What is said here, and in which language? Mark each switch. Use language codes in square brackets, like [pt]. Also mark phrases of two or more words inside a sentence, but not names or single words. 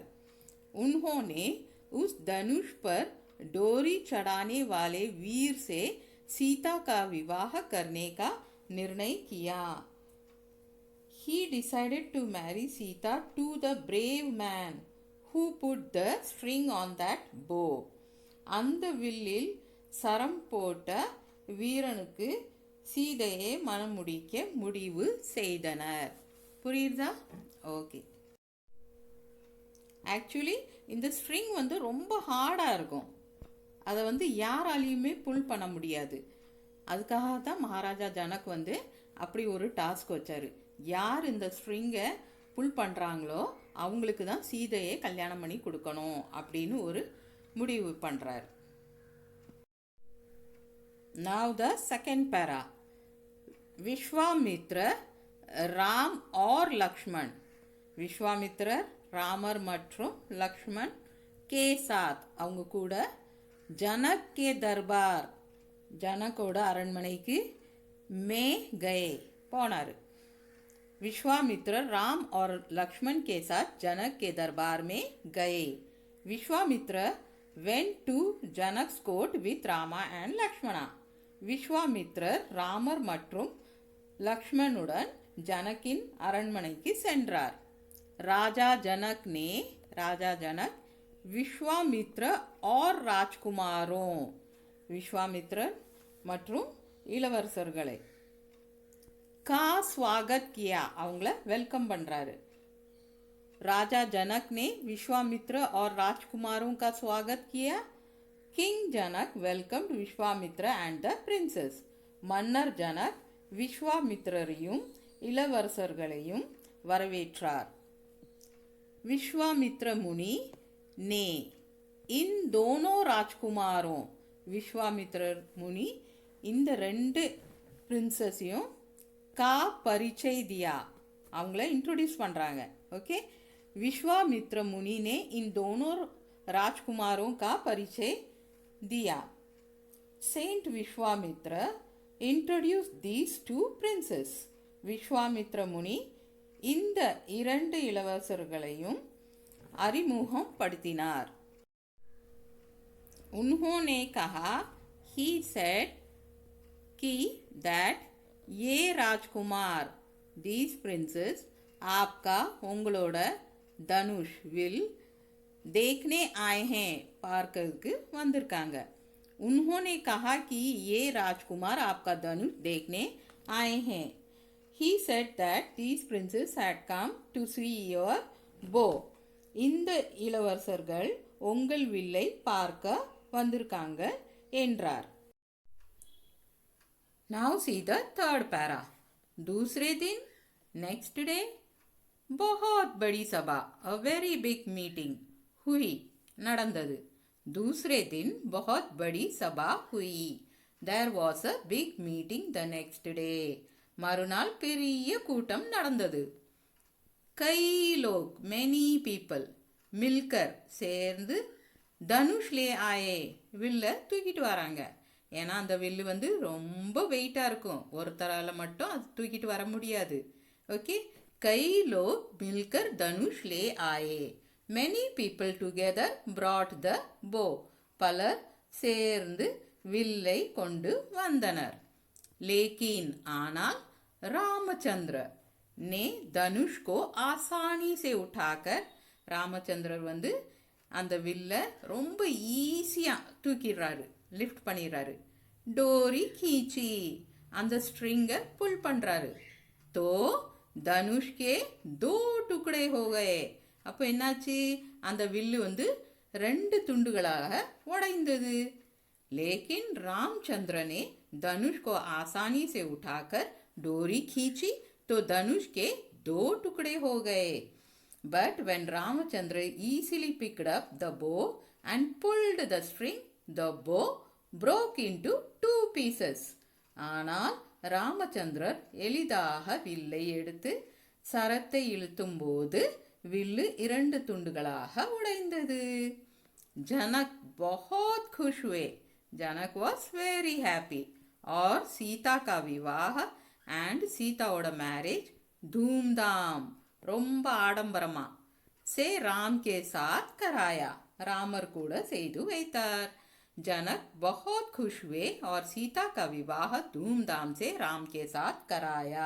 [hi] उन्होंने उस धनुष पर डोरी चढ़ाने वाले वीर से सीता का विवाह करने का निर्णय किया. [en] He decided to marry Sita to the brave man who put the string on that bow. [ta] அந்த வில்லில் சரம் போட்ட வீரனுக்கு சீதையை மனம் முடிக்க முடிவு செய்தனர். புரியுதா? ஓகே. ஆக்சுவலி இந்த ஸ்ட்ரிங் ரொம்ப ஹார்டாக இருக்கும். அதை யாராலையுமே புல் பண்ண முடியாது. அதுக்காக தான் மகாராஜா ஜனக் அப்படி ஒரு டாஸ்க் வச்சாரு. யார் இந்த ஸ்ட்ரிங்கை புல் பண்ணுறாங்களோ அவங்களுக்கு தான் சீதையை கல்யாணம் பண்ணி கொடுக்கணும் அப்படின்னு ஒரு முடிவு பண்ணுறார். [en] Now the second para. [hi] விஸ்வாமித்ர ராம் और लक्ष्मण. [ta] விஸ்வாமித்ரர் ராமர் மற்றும் லக்ஷ்மண் [hi] के साथ [ta] அவங்க கூட [hi] जनक के दरबार [ta] ஜனக்கோட அரண்மனைக்கு [hi] में गए [ta] போனார். [hi] विश्वामित्र राम और लक्ष्मण के साथ जनक के दरबार में गए. [en] विश्वामित्र went to Janak's court with Rama and Lakshmana. [ta] விஸ்வாமித்ரர் ராமர் மற்றும் லக்ஷ்மணுடன் ஜனக்கின் அரண்மனைக்கு சென்றார். [hi] ராஜா ஜனக் விஸ்வாமித்ர और राजकुमारों [ta] விஸ்வாமித்ரர் மற்றும் இளவரசர்களை [hi] का स्वागत किया [ta] அவங்கள वेलकम பண்ணுறாரு. [hi] राजा जनक ने विश्वामित्र और राजकुमारों का स्वागत किया. [en] King Janak welcomed Vishwamitra and the princes. [ta] மன்னர் ஜனக் விஸ்வாமித்ரரையும் இளவரசர்களையும் வரவேற்றார். [hi] विश्वामित्र मुनि ने इन दोनों राजकुमारों [ta] விஸ்வாமித்ரர் முனி இந்த ரெண்டு பிரின்சஸையும் [hi] का परिचय दिया [ta] அவங்கள इंट्रोड्यूस பண்ணுறாங்க. [hi] ओके. विश्वामित्र मुनि ने इन दोनों राजकुमारों का परिचय दिया. [en] Saint Vishwamitra introduced these two princes. [ta] விஸ்வாமித்ர முனி இந்த இரண்டு இளவரசர்களையும் அறிமுகம் படுத்தினார். [hi] उन्होंने कहा, [en] he said [hi] कि that ये राजकुमार [en] these princes [hi] आपका [ta] உங்களோட தனுஷ் வில் [hi] देखने आए हैं [ta] பார்க்கிறதுக்கு வந்திருக்காங்க. [hi] उन्होंने कहा कि ये राजकुमार आपका धनुष देखने आए हैं. [en] He said that these princes had come to see your bow. [ta] இந்த இளவரசர்கள் உங்கள் வில்லை பார்க்க வந்திருக்காங்க என்றார். [en] Now see the third para. [hi] दूसरे दिन [en] next day [hi] बहुत बड़ी सभा [en] a very big meeting [hi] हुई நடந்தது. दूसरे दिन बहुत बड़ी सभा हुई. [en] There was a big meeting the next day. [ta] மறுநாள் பெரிய கூட்டம் நடந்தது. [hi] कई लोग [en] many people [hi] मिलकर சேர்ந்து धनुष ले आए [ta] வில்ல தூக்கிட்டு வராங்க. ஏன்னா அந்த வில்லு வந்து ரொம்ப வெயிட்டாக இருக்கும், ஒருத்தரால் மட்டும் அது தூக்கிட்டு வர முடியாது. [hi] ஓகே. कई लोग मिलकर धनुष ले आए. [en] many people together brought the bow. [ta] பலர் சேர்ந்து வில்லை கொண்டு வந்தனர். லேக்கின் ஆனால் [hi] रामचंद्र ने धनुष को आसानी से उठाकर [ta] ராமச்சந்திரர் வந்து அந்த வில்லை ரொம்ப ஈஸியாக தூக்கிடுறாரு, லிஃப்ட் பண்ணிடுறாரு. [hi] डोरी खींची [ta] அந்த ஸ்ட்ரிங்கை புல் பண்ணுறாரு. [hi] तो धनुष के दो टुकड़े होके. [ta] அப்போ என்னாச்சு, அந்த வில்லு வந்து ரெண்டு துண்டுகளாக உடைந்தது. [hi] लेकिन रामचंद्र ने धनुष को आसानी से उठाकर डोरी खींची तो धनुष के 2 टुकड़े हो गए. [en] But when Ramachandra easily picked up the bow and pulled the string, the bow broke into 2 pieces. [ta] ஆனால் ராமச்சந்திரர் எளிதாக வில்லை எடுத்து சரத்தை இழுத்தும் போது வில்லு 2 துண்டுகளாக உடைந்தது. [hi] जनक बहुत खुश हुए. [en] जनक was very happy. [hi] और सीता का विवाह and सीताओட मैरिज धूमधाम [ta] ரொம்ப ஆடம்பரமா [hi] से राम के साथ कराया [ta] ராமர் கூட செய்து வைத்தார். [hi] जनक बहुत खुश हुए और सीता का विवाह धूमधाम से राम के साथ कराया.